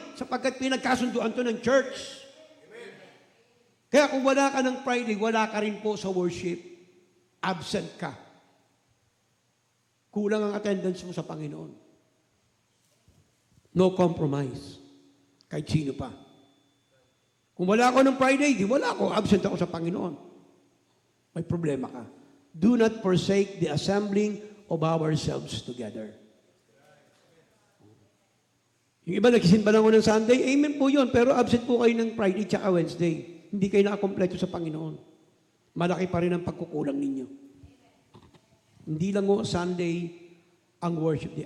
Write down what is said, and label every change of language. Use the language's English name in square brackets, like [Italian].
[Filipino] Sapagkat pinagkasunduan to ng church. Amen. Kaya kung wala ka ng Friday, wala ka rin po sa worship. Absent ka. Kulang ang attendance mo sa Panginoon. [English] No compromise. [Filipino] Kahit sino pa. Kung wala ako ng Friday, di wala ako. Absent ako sa Panginoon. May problema ka. [English] Do not forsake the assembling of ourselves together. [Filipino] Yung iba nagsisimba lang ng Sunday, amen po yun, pero absent po kayo ng Friday tsaka Wednesday. Hindi kayo nakakompleto sa Panginoon. Malaki pa rin ang pagkukulang ninyo. Hindi lang o Sunday ang worship day.